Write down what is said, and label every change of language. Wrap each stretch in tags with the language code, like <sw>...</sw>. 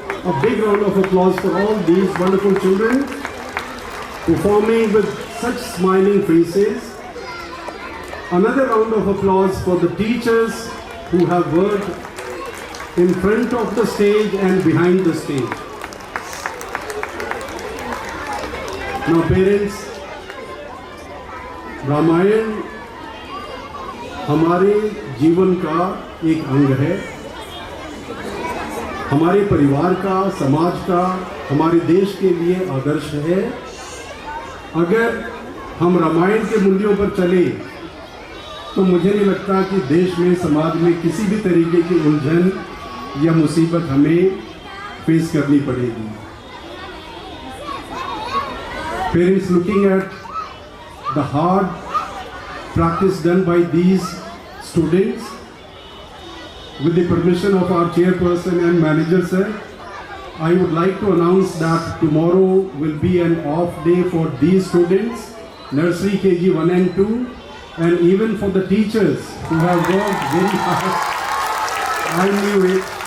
<en>A big round of applause for all these wonderful children performing with such smiling faces. Another round of applause for the teachers who have worked in front of the stage and behind the stage. Now parents,</en> <hi>Ramayan हमारे जीवन का एक अंग है, हमारे परिवार का, समाज का, हमारे देश के लिए आदर्श है। अगर हम रामायण के मूल्यों पर चले तो मुझे नहीं लगता कि देश में, समाज में किसी भी तरीके की उलझन या मुसीबत हमें फेस करनी पड़ेगी।</hi> <en>Parents, looking at the hard practice done by these students, with the permission of our chairperson and manager sir, I would like to announce that tomorrow will be an off day for these students, nursery KG 1 and 2, and even for the teachers who have worked very hard. I knew it.</en>